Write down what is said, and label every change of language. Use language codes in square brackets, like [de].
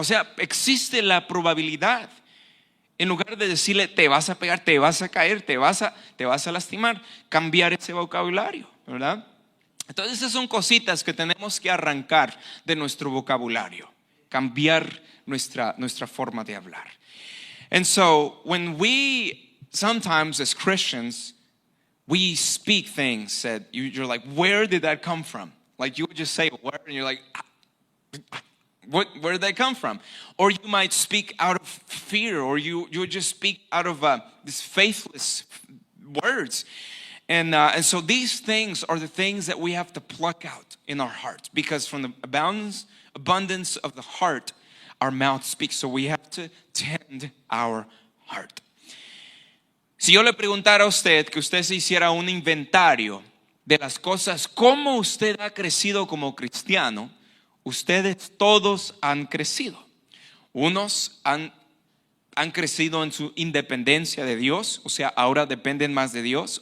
[es] O sea, existe la probabilidad. En lugar de decirle, te vas a pegar, te vas a caer, te vas a lastimar, cambiar ese vocabulario, ¿verdad? Entonces esas son cositas que tenemos que arrancar de nuestro vocabulario, cambiar nuestra forma de hablar. [en] And so when we sometimes as Christians, we speak things that you're like, where did that come from? Like you would just say a word and you're like, where did that come from? Or you might speak out of fear, or you would just speak out of these faithless words. And so these things are the things that we have to pluck out in our hearts, because from the abundance of the heart, our mouth speaks. So we have to tend our heart. [es] Si yo le preguntara a usted que usted se hiciera un inventario de las cosas, cómo usted ha crecido como cristiano, ustedes todos han crecido. Unos han crecido en su independencia de Dios, o sea, ahora dependen más de Dios.